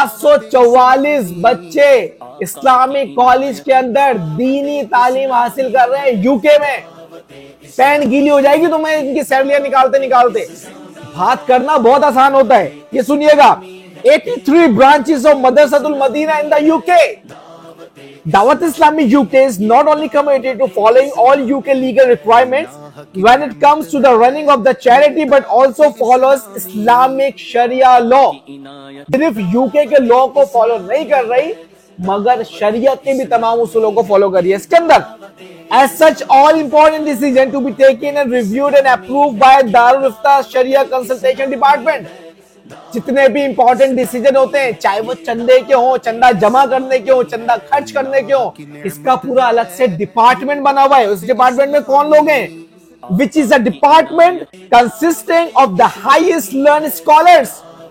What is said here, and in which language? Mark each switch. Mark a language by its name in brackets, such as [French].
[Hindi] 744 बच्चे Islamic college के अंदर दीनी तालीम हासिल कर रहे हैं यूके में। पैन गीली हो जाएगी तो मैं इनकी सैलरियां निकालते निकालते। बात करना बहुत आसान होता है, ये सुनिएगा। [English] 83 branches of Madrasatul Madina in the UK. Dawat Islami UK is not only committed to following all UK legal requirements when it comes to the running of the charity, but also follows Islamic Sharia law. [Hindi] सिर्फ UK के law को follow नहीं कर रही, मगर शरीयत के भी तमाम उसूलों को फॉलो कर रही है इसके अंदर। [English] As such, all important decisions to be taken and reviewed and approved by Darul Ifta Sharia Consultation Department. [Hindi] जितने भी इंपॉर्टेंट डिसीजन होते हैं, चाहे वो चंदे के हो, चंदा जमा करने के हो, चंदा खर्च करने के हो, इसका पूरा अलग से डिपार्टमेंट बना हुआ है। उस डिपार्टमेंट में कौन लोग हैं? [English] Which is a department consisting of the highest learn scholars.